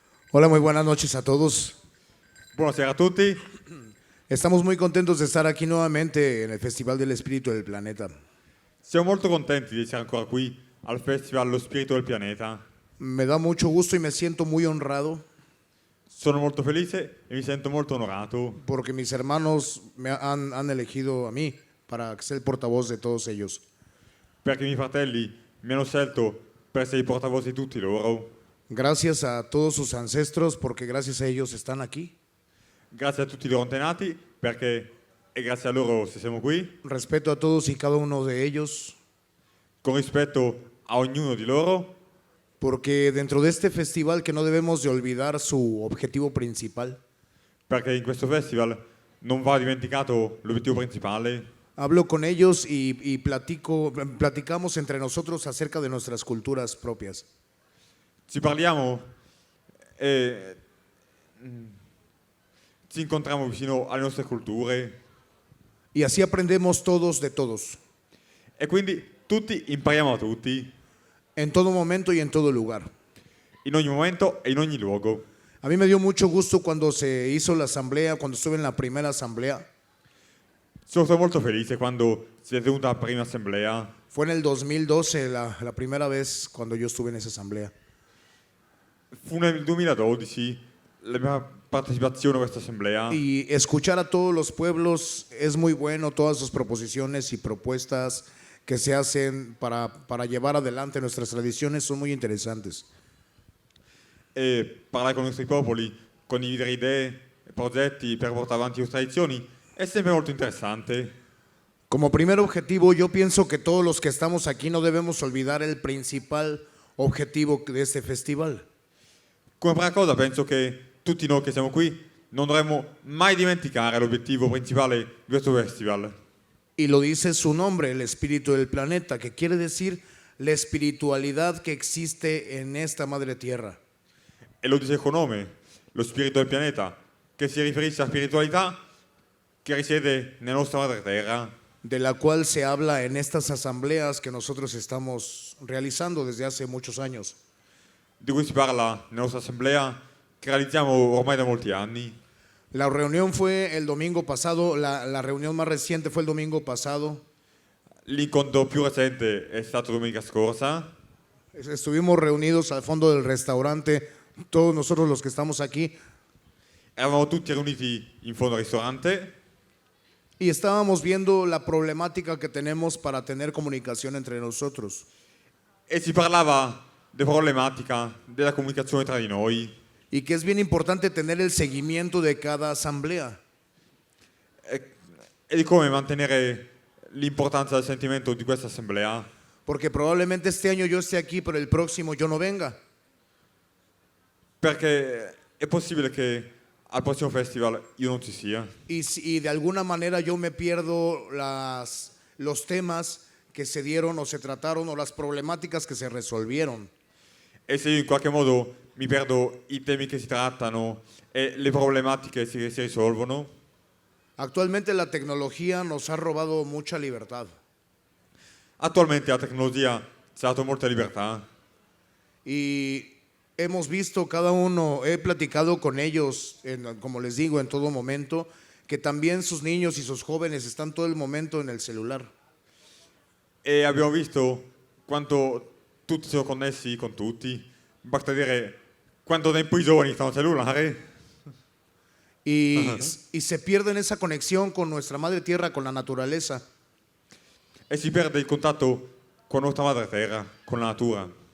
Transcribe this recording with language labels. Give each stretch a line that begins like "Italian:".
Spanish: Hola, muy buenas noches a todos.
Italian: Buonasera a tutti.
Spanish: Estamos muy contentos de estar aquí nuevamente en el Festival del Espíritu del Planeta.
Italian: Siamo molto contenti di essere ancora qui al Festival Lo Spirito del Pianeta.
Spanish: Me da mucho gusto y me siento muy honrado
Italian: Sono molto felice e mi sento molto onorato
Spanish: porque mis hermanos han elegido a mí para ser el portavoz de todos ellos.
Italian: perché i miei fratelli mi hanno scelto per essere i portavoce di tutti loro.
Spanish: Gracias a todos sus ancestros porque gracias a ellos están aquí.
Italian: Grazie a tutti i loro antenati perché è grazie a loro se siamo qui.
Spanish: Respeto a todos y cada uno de ellos
Italian: Con rispetto a ognuno di loro,
Spanish: porque dentro de este festival que no debemos de olvidar su objetivo principal.
Italian: perché in questo festival non va dimenticato l'obiettivo principale.
Spanish: Hablo con ellos y platicamos entre nosotros acerca de nuestras culturas propias.
Italian: Ci parliamo e ci incontriamo vicino alle nostre culture
Spanish: Y así aprendemos todos de todos,
Italian: e quindi tutti impariamo da tutti,
Spanish: en todo momento y en todo lugar.
Italian: in ogni momento e in ogni luogo.
Spanish: A mí me dio mucho gusto cuando se hizo la asamblea, cuando estuve en la primera asamblea.
Italian: Sono stato molto felice quando si è tenuta la prima assemblea.
Spanish: Fue en el 2012 la primera vez cuando yo estuve en esa asamblea.
Italian: Fu nel 2012 la mia partecipazione a questa assemblea
Spanish: Y escuchar a todos los pueblos es muy bueno, todas sus proposiciones y propuestas que se hacen para llevar adelante nuestras tradiciones son muy interesantes.
Italian: e parlare con i nostri popoli, condividere idee e progetti per portare avanti le tradizioni è sempre molto interessante.
Spanish: Como primer objetivo, yo pienso que todos los que estamos aquí no debemos olvidar el principal objetivo de este festival.
Italian: Come prima cosa penso che tutti noi che siamo qui non dovremmo mai dimenticare l'obiettivo principale di questo festival.
Spanish: Y lo dice su nombre, el espíritu del planeta, que quiere decir la espiritualidad que existe en esta madre tierra.
Italian: E lo dice con nome, lo spirito del pianeta, che si riferisce alla spiritualità che risiede nella nostra madre terra,
Spanish: De la cual se habla en estas asambleas que nosotros estamos realizando desde hace muchos años.
Italian: di cui si parla nella nostra assemblea, che realizziamo ormai da molti anni.
Spanish: La reunión fue el domingo pasado, la reunión más reciente fue el domingo pasado.
Italian: L'incontro più recente è stato domenica scorsa.
Spanish: Estuvimos reunidos al fondo del restaurante, todos nosotros los que estamos aquí,
Italian: Eravamo tutti riuniti in fondo al ristorante
Spanish: y estábamos viendo la problemática que tenemos para tener comunicación entre nosotros.
Italian: e si parlava della problematica della comunicazione tra di noi
Spanish: Y que es bien importante tener el seguimiento de cada asamblea.
Italian: e di come mantenere l'importanza del sentimento di questa assemblea,
Spanish: Porque probablemente este año yo esté aquí, pero el próximo yo no venga.
Italian: perché è possibile che al prossimo festival io non ci sia
Spanish: Y de alguna manera yo me pierdo los temas que se dieron o se trataron o las problemáticas que se resolvieron.
Italian: E se io in qualche modo mi perdo i temi che si trattano e le problematiche che si risolvono,
Spanish: Actualmente la tecnología nos ha robado mucha libertad
Italian: attualmente la tecnologia ci ha dato molta libertà
Spanish: y hemos visto cada uno, he platicado con ellos, como les digo, en todo momento, que también sus niños y sus jóvenes están todo el momento en el celular.
Italian: e abbiamo visto quanto tutti sono connessi con tutti. Basta dire quanto tempo i giovani stanno al cellulare
Spanish: Y se pierden esa conexión con nuestra madre tierra, con la naturaleza.
Italian: e si perde il contatto con nostra madre terra, con la natura.